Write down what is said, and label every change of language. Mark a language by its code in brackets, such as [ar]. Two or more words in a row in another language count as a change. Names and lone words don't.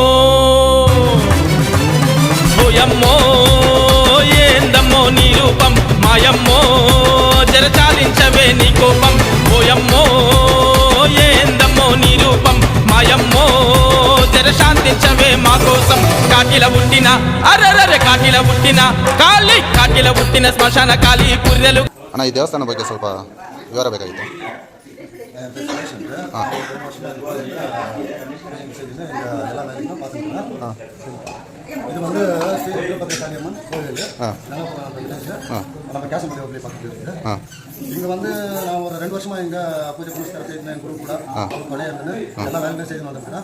[te] పోయమ్మో ఏందమ్మో నీ రూపం మాయమ్మో జరచాలించవే నీ కోపం పోయమ్మో ఏందమ్మో నీ రూపం మాయమ్మో జరశాంతించవే మా కోసం కాకిల పుట్టిన అర్రర్ర కాకిల పుట్టిన కాలి కాకిల పుట్టిన శ్మశాన కాలి కుర్రెలు [kn] ಅಣ್ಣ ಈ ದೇವಸ್ಥಾನ ಬಗ್ಗೆ ಸ್ವಲ್ಪ ವಿವರ ಬೇಕಾಗಿತ್ತು. [ta] இது வந்து ஸ்ரீ வீரபத்ரசாமி அம்மன் கோவில் நம்ம கேசமடி ஹோட்டலே பக்கத்தில் இருக்குது. இங்கே வந்து நான் ஒரு 2 வருஷமாக இங்கே பூஜை புனஸ்காரம் செய்து என் குரூப் கூட கொலையாக இருந்தது எல்லா வேலையும் செய்து வந்துருக்கேன்.